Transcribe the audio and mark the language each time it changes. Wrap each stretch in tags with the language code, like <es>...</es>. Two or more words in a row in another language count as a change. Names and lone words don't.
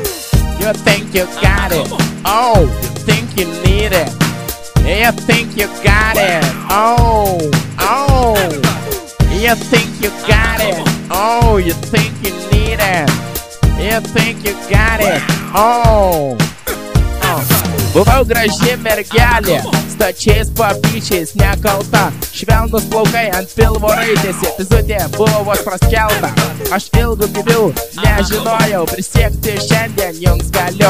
<en>You think you got it? Oh, you think you need it? You think you got it? Oh, you think you got it? Oh, you think you need it? You think you got it? Oh.</en> <lt>Buvau graži mergelė, stačiais papyčiais nekalta, švelnus plaukai ant pilvo raitėsi, epizodė buvo vos praskelta. Aš ilgų gyvių nežinojau, prisiekti šiandien jums galiu.</lt>